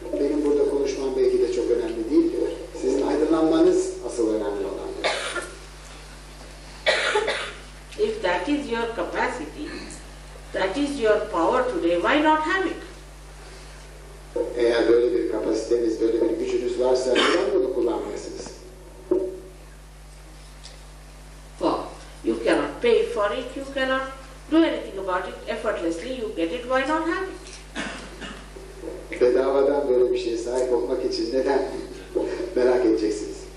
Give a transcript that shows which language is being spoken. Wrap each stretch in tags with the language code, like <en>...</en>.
<tr>Benim burada konuşmam belki de çok önemli değil diyor. Sizin aydınlanmanız asıl önemli olan diyor.</tr> <en>If that is your capacity, that is your power today, why not have it?</en> <tr>Eğer böyle bir kapasiteniz, böyle bir gücünüz varsa neden bunu kullanmayasınız?</tr> <en>For you cannot pay for it, you cannot do anything about it effortlessly, you get it, why not have it?</en> <tr>Bedavadan böyle bir şeye sahip olmak için neden merak edeceksiniz?</tr>